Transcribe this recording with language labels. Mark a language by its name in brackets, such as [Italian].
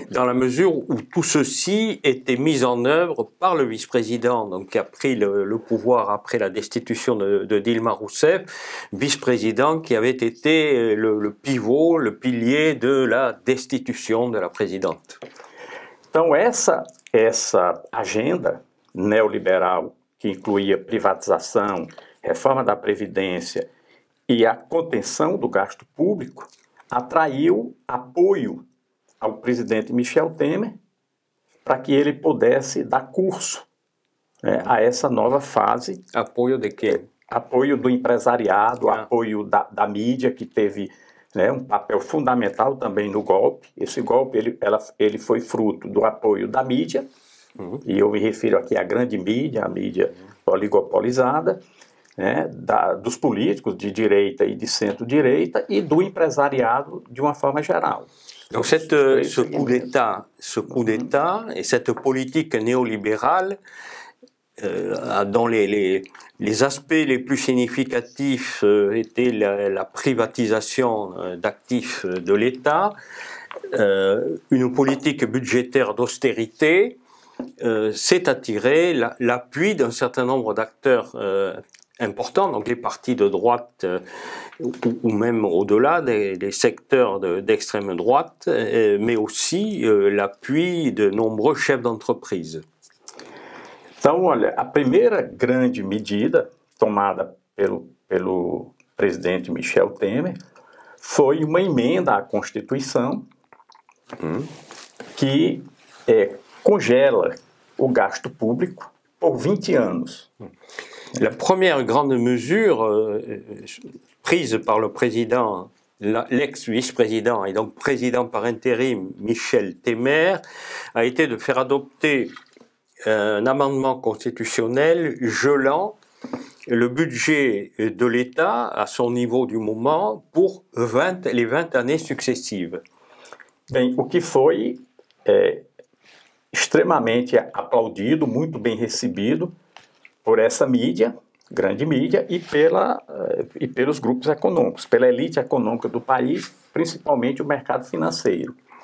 [French] dans la mesure où tout ceci était mis en œuvre par le vice-président, donc qui a pris le pouvoir après la destitution de Dilma Rousseff, vice-président qui avait été le pivot, le pilier de la destitution de la présidente. [Portuguese] Então essa agenda neoliberal que incluía privatização, reforma da Previdência e a contenção do gasto público atraiu apoio ao presidente Michel Temer para que ele pudesse dar curso a essa nova fase. Apoio de quê? Apoio do empresariado, apoio da mídia, que teve um papel fundamental também no golpe. Esse golpe ele foi fruto do apoio da mídia, e eu me refiro aqui à grande mídia, a mídia oligopolizada, dos políticos de direita e de centro-direita e do empresariado de uma forma geral. [French] Donc ce coup d'État et cette politique néolibérale, dont les aspects les plus significatifs étaient la privatisation d'actifs de l'État, une politique budgétaire d'austérité, s'est attiré l'appui d'un certain nombre d'acteurs importants, donc les partis de droite ou même au-delà des secteurs d'extrême droite, mais aussi l'appui de nombreux chefs d'entreprise. [Portuguese] Então, olha, a primeira grande medida tomada pelo presidente Michel Temer foi uma emenda à Constituição que congela o gasto público por 20 anos. [French] La première grande mesure prise par le président, l'ex-vice-président et donc président par intérim Michel Temer, a été de faire adopter un amendement constitutionnel gelant le budget de l'État à son niveau du moment pour les 20 années successives. [Portuguese] Bem, o que foi extremamente aplaudido, muito bem recebido por essa mídia, grande mídia, e pelos grupos econômicos, pela elite econômica do país, principalmente o mercado financeiro.